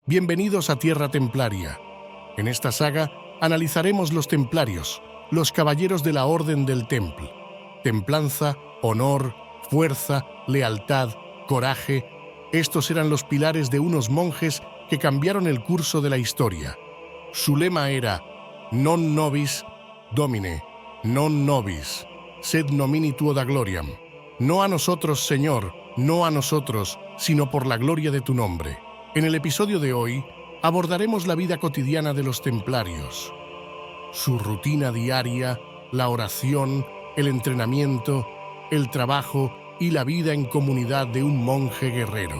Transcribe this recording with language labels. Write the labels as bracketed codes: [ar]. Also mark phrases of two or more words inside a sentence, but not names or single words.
[es] Bienvenidos a Tierra Templaria. En esta saga analizaremos los templarios, los caballeros de la Orden del Temple. Templanza, honor, fuerza, lealtad, coraje. Estos eran los pilares de unos monjes que cambiaron el curso de la historia. [la] Su lema era Non nobis Domine, non nobis, sed nomini tuo da gloriam. [es] No a nosotros, Señor, no a nosotros, sino por la gloria de tu nombre. En el episodio de hoy abordaremos la vida cotidiana de los templarios, su rutina diaria, la oración, el entrenamiento, el trabajo y la vida en comunidad de un monje guerrero.